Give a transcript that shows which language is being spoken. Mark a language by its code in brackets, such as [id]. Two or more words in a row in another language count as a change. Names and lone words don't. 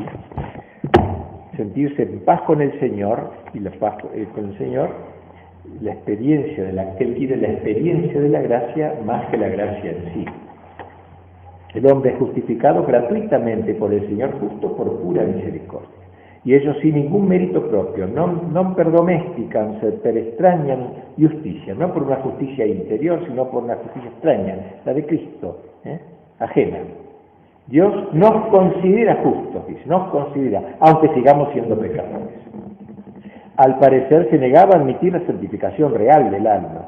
[es] Sentirse en paz con el Señor, y la paz con el Señor, la experiencia que Él quiere, la experiencia de la gracia más que la gracia en sí. El hombre es justificado gratuitamente por el Señor justo por pura misericordia. Y ellos sin ningún mérito propio, [la] non per domesticam, per extrañam justicia, [es] no por una justicia interior, sino por una justicia extraña, la de Cristo, ajena. Dios nos considera justos, dice, nos considera, aunque sigamos siendo pecadores. Al parecer se negaba a admitir la santificación real del alma.